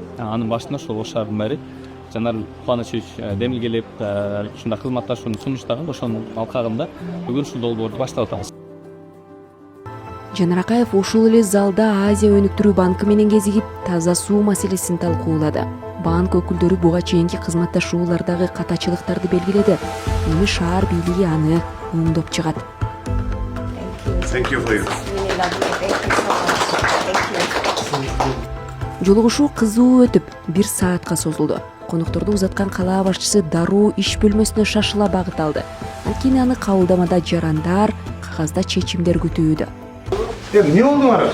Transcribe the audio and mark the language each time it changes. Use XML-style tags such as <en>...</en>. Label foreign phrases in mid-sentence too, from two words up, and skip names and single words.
<ky>Анын башында ошол Ош шаарынын мэри Жанар Кубанычевич демилгелеп ушундай кызматташууну сунуштаган, ошонун алкагында бүгүн ушул долбоорду баштап атабыз. Жанар Акаев ушул эле залда Азия өнүктүрүү банкы менен кезигип, таза суу маселесин талкуулады. Банк өкүлдөрү буга чейинки кызматташуулардагы катачылыктарды белгиледи. Эми шаар бийлиги аны оңдоп чыгат.</ky> <en>Thank you for you.</en> <ky>Жолугушуу кызуу өтүп, 1 саатка созулду. Конокторду узаткан калаа башчысы дароо иш бөлмөсүнө шашыла багыт алды. Анткени аны кабылдамада жарандар, кагазда чечимдер күтүүдө. Не болду ара?</ky>